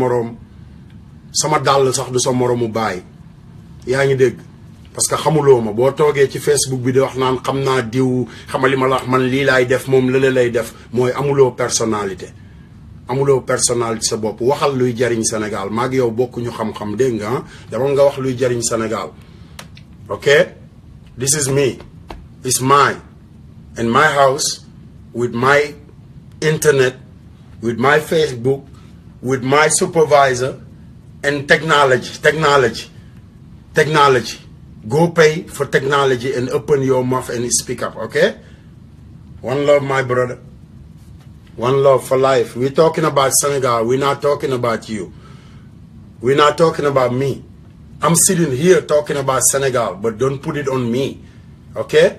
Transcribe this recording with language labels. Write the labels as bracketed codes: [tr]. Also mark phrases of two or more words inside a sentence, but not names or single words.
[wo] moroom sama dàll sax du sa moroomu baay yaa ngi dégg [fr] parce que [wo] xamuloo ma boo toogee ci Facebook bi di wax naan xam naa diw xamali ma la wax man lii laay def moom lële lay def mooy amuloo personnalité sa bopp waxal luy jariñ Sénégal maag yow bokkuñu xam-xam dégg nga ah dama nga wax luy jariñ Sénégal [en] okay this is me it's mine in my house with my internet with my Facebook with my supervisor and technology go pay for technology and open your mouth and speak up okay one love my brother one love for life we're talking about Senegal we're not talking about you we're not talking about me I'm sitting here talking about Senegal, but don't put it on me, okay?